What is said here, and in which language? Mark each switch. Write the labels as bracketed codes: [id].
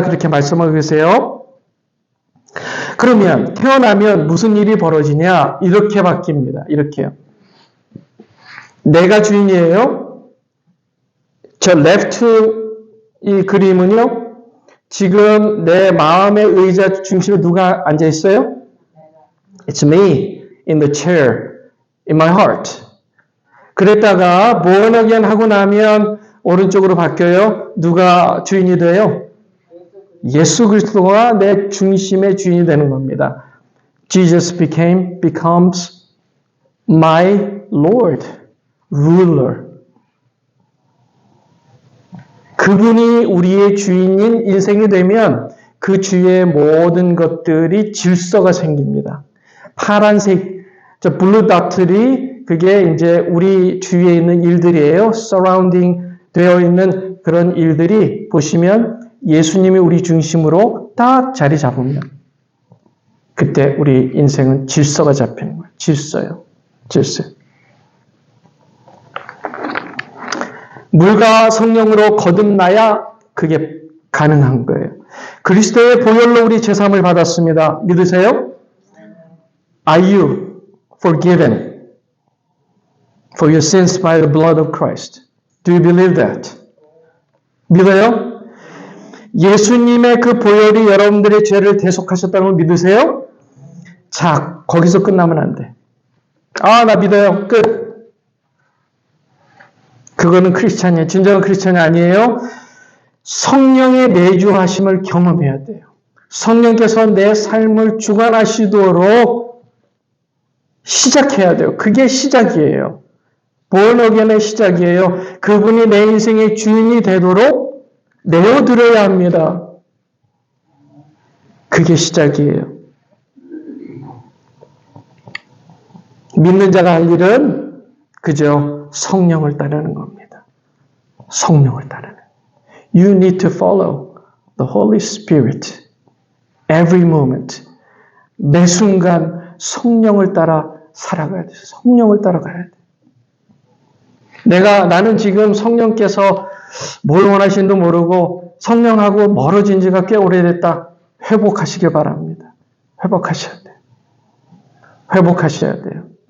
[ko] 그렇게 말씀하고 계세요. 그러면 태어나면 무슨 일이 벌어지냐? 이렇게 바뀝니다. 이렇게요. 내가 주인이에요. 저 레프트 이 그림은요. 지금 내 마음의 의자 중심에 누가 앉아 있어요? [en] It's me in the chair in my heart. [ko] 그랬다가 [en] born again [ko] 하고 나면 오른쪽으로 바뀌어요. 누가 주인이 돼요? 예수 그리스도가 내 중심의 주인이 되는 겁니다. [en] Jesus becomes my Lord, ruler. [ko] 그분이 우리의 주인인 인생이 되면 그 주위의 모든 것들이 질서가 생깁니다. 파란색, 저 블루 닷들이 그게 이제 우리 주위에 있는 일들이에요. 서라운딩 되어 있는 그런 일들이 보시면 예수님이 우리 중심으로 딱 자리 잡으면 그때 우리 인생은 질서가 잡히는 거예요. 질서요. 질서. 물과 성령으로 거듭나야 그게 가능한 거예요. 그리스도의 보혈로 우리 제사함을 받았습니다. 믿으세요? [en] Are you forgiven for your sins by the blood of Christ? Do you believe that? [ko] 믿어요? 예수님의 그 보혈이 여러분들의 죄를 대속하셨다는 걸 믿으세요? 자, 거기서 끝나면 안 돼. 아, 나 믿어요. 끝. 그거는 크리스찬이에요. 진정한 크리스찬이 아니에요. 성령의 내주하심을 경험해야 돼요. 성령께서 내 삶을 주관하시도록 시작해야 돼요. 그게 시작이에요. [en] born again [ko] 의 시작이에요. 그분이 내 인생의 주인이 되도록 내어드려야 합니다. 그게 시작이에요. 믿는 자가 할 일은 그저 성령을 따르는 겁니다. 성령을 따르는. [en] You need to follow the Holy Spirit every moment. [ko] 매 순간 성령을 따라 살아가야 돼요. 성령을 따라가야 돼요. 나는 지금 성령께서 뭘 원하시는지도 모르고 성령하고 멀어진 지가 꽤 오래됐다. 회복하시길 바랍니다. 회복하셔야 돼요. 회복하셔야 돼요.